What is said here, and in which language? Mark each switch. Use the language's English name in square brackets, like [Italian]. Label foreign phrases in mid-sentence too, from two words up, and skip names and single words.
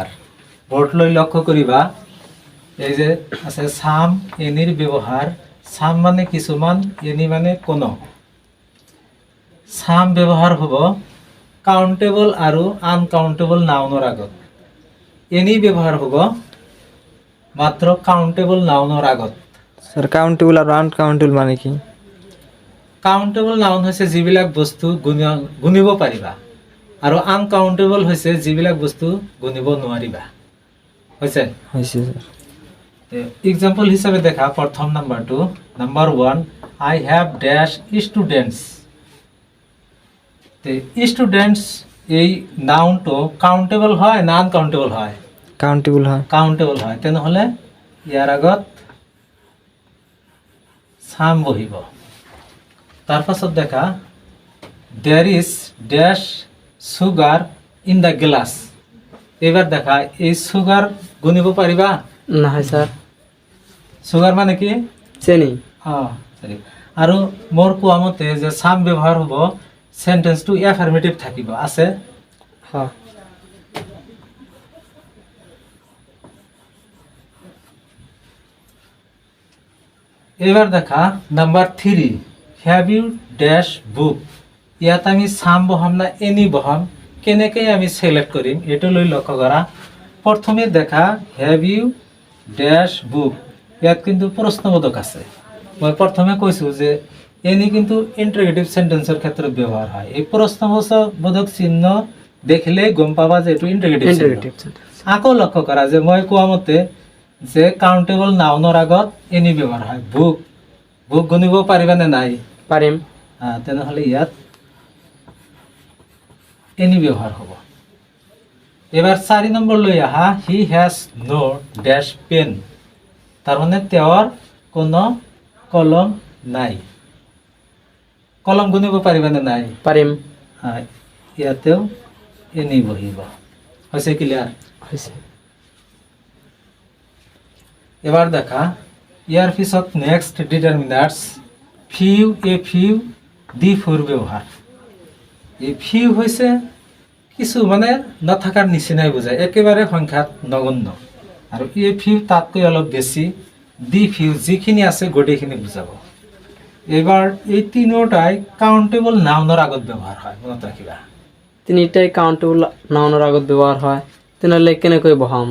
[Assamese] বৰ্ড লৈ লক্ষ্য কৰিবা, এই যে আছে চাম এনিৰ ব্যৱহাৰ। চাম মানে কিছুমান, এনি মানে কোনো। চাম ব্যৱহাৰ হ'ব কাউণ্টেবল আৰু [English] uncountable nounৰ [Assamese] আগত। এনি ব্যৱহাৰ হ'ব মাত্ৰ [English] countable nounৰ [Assamese] আগত। [Bangla] স্যার কাউন্টেবল আর আনকাউন্টেবল মানে কি? [Assamese] কাউণ্টেবল নাউন হৈছে যিবিলাক বস্তু গুণিব পাৰিবা আৰু আনকাউণ্টেবল হৈছে যিবিলাক বস্তু গুণিব নোৱাৰিবা। হৈছে হৈছে স্যার। এক্সাম্পল হিচাপে দেখা, প্ৰথম নাম্বাৰটো, নাম্বাৰ 1, [English] I have dash students. [Assamese] স্টুডেন্টস এই [English] nounটো countable [Assamese] হয় না আনকাউণ্টেবল হয়? কাউন্টেবল হয়। কাউণ্টেবল হয়। তেনেহ'লে ইয়াৰ আগত চাম বহিব। [English] তাৰ পাছত দেখা, there is dash sugar in the glass. [Assamese] এইবাৰ দেখা, এই সুগাৰ গুণিব পাৰিবা? নহয় স্যার। সুগাৰ মানে কি? চেনি। সৰি। আৰু মোৰ কোৱা মতে যে চাম ব্যৱহাৰ হ'ব [English] sentenceটো affirmative [Assamese] থাকিব। আছে? হ্যাঁ। এবার দেখা নাম্বার 3, [English] have you dash book. [Assamese] ইয়াত আমি চাম বহাম না এনি বহাম, কেনেকৈ আমি সিলেক্ট কৰিম এইটো লৈ লক্ষ্য কৰা। [English] প্ৰথমে দেখা have you dash book, [Assamese] ইয়াত কিন্তু প্ৰশ্নবোধক আছে। মই প্ৰথমে কৈছোঁ যে এনি কিন্তু [English] interrogative sentenceৰ [Assamese] ক্ষেত্ৰত ব্যৱহাৰ হয়। এই প্ৰশ্নবোধক চিহ্ন দেখিলেই গম পাবা যে এইটো ইন্টাৰগেটিভ চিহ্ন। আকৌ লক্ষ্য কৰা যে মই কোৱা মতে যে [English] countable nounৰ [Assamese] আগত এনি ব্যৱহাৰ হয়। বুক, বুক গণিব পাৰিবানে নাই? পাৰিম। তেনেহ'লে ইয়াত এনি ব্যৱহাৰ হ'ব। এবাৰ 4 নম্বৰ লৈ আহা, [English] he has no dash pen. [Assamese] তাৰমানে তেওঁৰ কোনো কলম নাই। কলম গণিব পাৰিবানে নাই? পাৰিম। ইয়াতেও এনি বহিব। হৈছে ক্লিয়াৰ? হৈছে। এবার দেখা, ইয়ার পিছত [English] next determiners few, a few, the four [Assamese] ব্যবহার। এই ফিউ হৈছে কিছু মানে নথকাৰ নিচিনাই বুজায়, একেবাৰে সংখ্যাত নগণ্য। আৰু [English] a few [Assamese] তাতকৈ অলপ বেছি। [English] the few [Assamese] যিখিনি আছে গোটেইখিনি বুজাব। এবার এই তিনিওটাই [English] countable nounৰ [Assamese] আগত ব্যৱহাৰ হয়, মনত ৰাখিবা। তিনিটাই [English] countable nounৰ [Assamese] আগত ব্যৱহাৰ হয়, তেনেহ'লে কেনেকৈ বহাম?